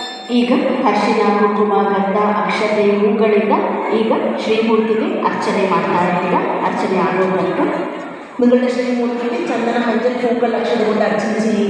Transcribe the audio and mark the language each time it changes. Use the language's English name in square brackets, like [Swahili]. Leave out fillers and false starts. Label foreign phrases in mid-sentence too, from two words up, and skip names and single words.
[Kannada] ಈಗ ಅರಿಶಿನ ಕುಂಕುಮ ಗಂಧ ಅಕ್ಷತೆ ಹೂಗಳಿಂದ ಈಗ ಶ್ರೀಮೂರ್ತಿಗೆ ಅರ್ಚನೆ ಮಾಡ್ತಾ ಇದ್ದೀರ. ಅರ್ಚನೆ ಆಗೋದಂತ [Malayalam] നിങ്ങളുടെ ശ്രീമൂർത്തിക്ക് ചന്ദന മഞ്ചൽ പൂക്കൾ അക്ഷത കൊണ്ട് അർച്ചന ചെയ്യുക.